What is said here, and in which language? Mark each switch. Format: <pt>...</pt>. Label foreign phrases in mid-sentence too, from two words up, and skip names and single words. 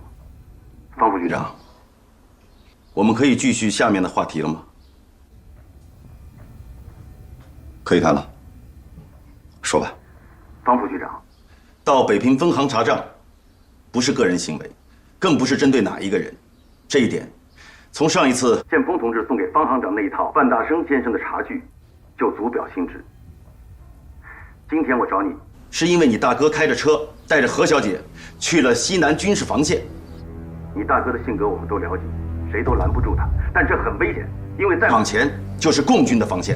<zh>方副局長，我們可以繼續下面的話題了嗎？可以談了，說吧。方副局長，到北平分行查賬，不是個人行為，更不是針對哪一個人。這一點，從上一次建峰同志送給方行長那一套范大生先生的茶具，就足表心知。今天我找你，是因為你大哥開着車帶着何小姐去了西南軍事防線。你大哥的性格我們都了解，誰都攔不住他，但這很危險，因為再往前就是共軍的防線。</zh>